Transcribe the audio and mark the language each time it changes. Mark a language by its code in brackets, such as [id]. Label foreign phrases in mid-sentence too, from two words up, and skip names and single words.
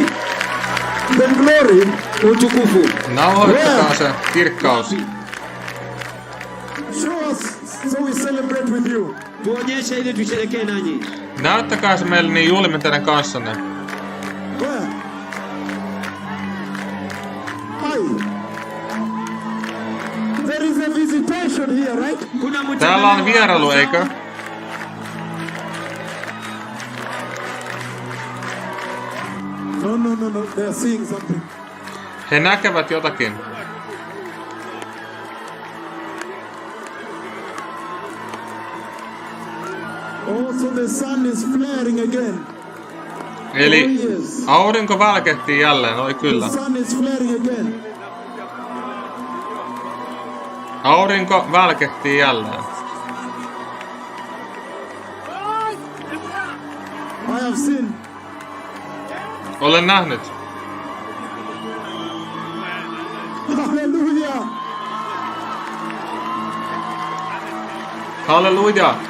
[en] The glory. [sw] Utukufu. [fi] Nauhoittakaa se kirkkaus. [en] Show us so we celebrate with you. [sw] Tuonyeshe ili tusherekee nanyi. [fi] Näyttäkää se meille, niin juhlimme teidän kanssanne. [en] Where? Hi. There is a visitation here, right? [fi] Täällä on vierailu, eikö? [en] No. They are seeing something. [fi] He näkevät jotakin. [en] Oh, so the sun is flaring again. [fi] Eli aurinko välkehtii jälleen, oi kyllä. [en] The sun is flaring again. [fi] Aurinko välkehtii jälleen. [en] I have seen. [fi] Olen nähnyt. [en] Hallelujah. [fi] Halleluja.